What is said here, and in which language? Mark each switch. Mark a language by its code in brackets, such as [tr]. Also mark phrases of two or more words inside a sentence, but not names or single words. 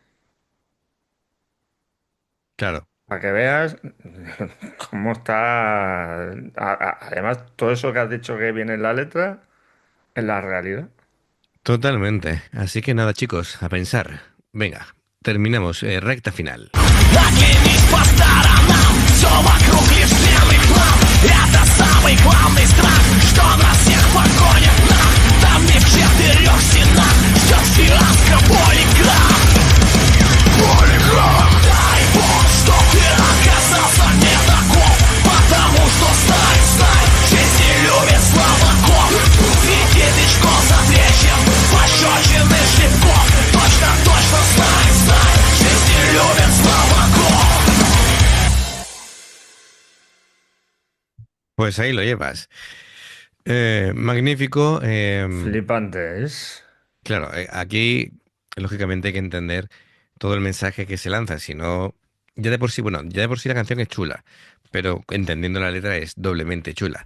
[es] Claro, Para que veas cómo está. Además, todo eso que has dicho que viene en la letra es la realidad. totalmente. Así que nada, chicos, a pensar. Venga, terminamos. Recta final. [ru] Оглянись по сторонам, все вокруг лишь длинный план. Это самый главный страх, что нас всех погонит нам. Там не в 4 стенах, ждет фиаско полиграф. Полиграф. Дай бог, что ты оказался не таков, потому что знай, жизнь не любит слабаков. Среди новичков запрещен пощечины шлепков. Точно знай, жизнь не любит слабаков. [es] Pues ahí lo llevas. Magnífico. Flipante es. Claro, aquí lógicamente hay que entender todo el mensaje que se lanza, si no, ya de por sí, bueno, ya de por sí la canción es chula, pero entendiendo la letra es doblemente chula.